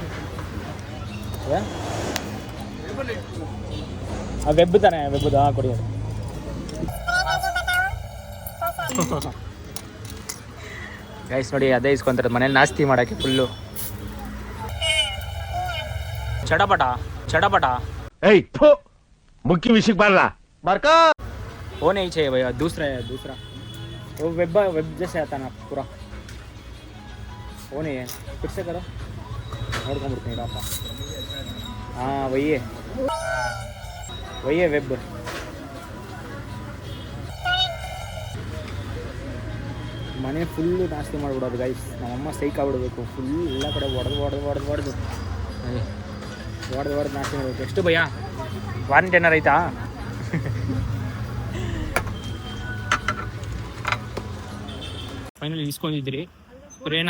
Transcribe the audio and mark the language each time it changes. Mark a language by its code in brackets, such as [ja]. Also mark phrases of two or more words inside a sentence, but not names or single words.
[kn] ವೆಬ್ ತಾನೆ, ವೆಬ್ದು ಕೊಡಿ. ಗೈಸ್ ನೋಡಿ, ಅದೇ ಇಸ್ಕೊಂತಾರೆ ಮನೇಲಿ ನಾಸ್ತಿ ಮಾಡೋಕ್ಕೆ ಫುಲ್ಲು. ಚಟಪಟ ಚಟಪಟ. मुख्य विषय पाला [hi] वो नहीं चाहिए भैया, दूसरा है, दूसरा वो वेब जैसे आता ना पूरा, वो नहीं है. फिर से करो, [kn] ನೋಡ್ಕೊಂಡ್ಬಿಡ್ತೀನಿ ಪಾಪ. ಹಾಂ [hi] वही है वेब. [kn] ಮನೆ ಫುಲ್ಲು ನಾಸ್ತಿ ಮಾಡಿಬಿಡೋದು ಗೈಸ್. ನಮ್ಮಮ್ಮ ಸೈಕ್ ಆಗ್ಬಿಡ್ಬೇಕು, ಫುಲ್ ಎಲ್ಲ ಕಡೆ ಹೊಡೆದು ನಾಸ್ತಿ ಮಾಡಬೇಕು. ಎಷ್ಟು ಭಯ್ಯ ವಾರಂಟಿ ಏನಾರು ಐತಾ? ಫೈನಲಿ ಇಸ್ಕೊಂಡಿದ್ರಿ ಸ್ಪ್ರೇನಾ.